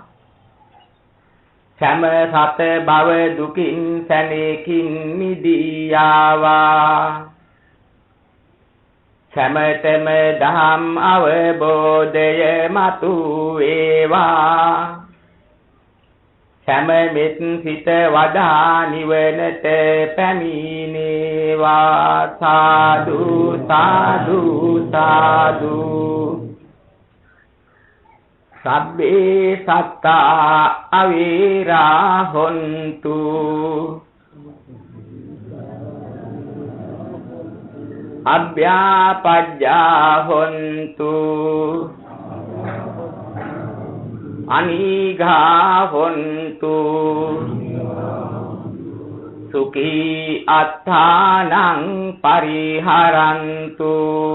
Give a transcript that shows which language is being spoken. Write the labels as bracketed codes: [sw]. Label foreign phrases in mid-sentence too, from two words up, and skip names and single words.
[si] සම සත භව දුකින් සැනකින් මිදියාවා සමතම දහම් අවබෝධය මතු වේවා සමමිත් සිත වඩා නිවනට පැමිණේවා සාදු සාදු සාදු [pi] සබ්බේ සත්තා අවීරා හොන්තු අභ්‍යාපජ්ජා හොන්තු අනිඝා හොන්තු සුඛී අත්තානං පරිහරන්තු